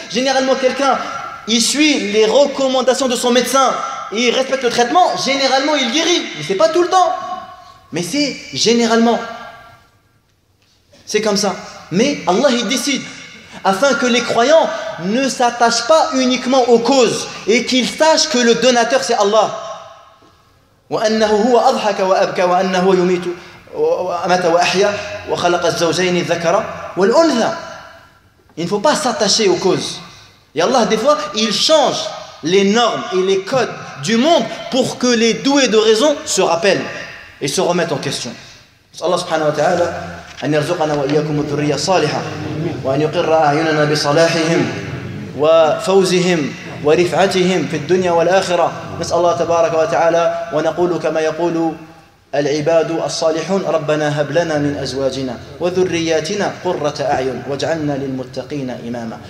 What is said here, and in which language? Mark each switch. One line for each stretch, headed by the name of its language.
French: Généralement quelqu'un, il suit les recommandations de son médecin et il respecte le traitement, généralement il guérit. Mais c'est pas tout le temps. Mais c'est généralement. C'est comme ça. Mais Allah il décide afin que les croyants ne s'attachent pas uniquement aux causes et qu'ils sachent que le donateur c'est Allah.
Arabic: وأنه هو أضحك وأبكى وأنه يميت وأمات وأحيا وخلق الزوجين الذكر والأنثى.
French: Il ne faut pas s'attacher aux causes. Et Allah des fois il change les normes et les codes du monde pour que les doués de raison se rappellent et se remettent en question.
Arabic: Allah subhanahu wa ta'ala أن يرزقنا وإياكم الذرية الصالحة وأن يقر أعيننا بصلاحهم وفوزهم ورفعتهم في الدنيا والآخرة. نسأل الله تبارك وتعالى ونقول كما يقول العباد الصالحون ربنا هب لنا من أزواجنا وذرياتنا قرة أعين واجعلنا للمتقين إماما.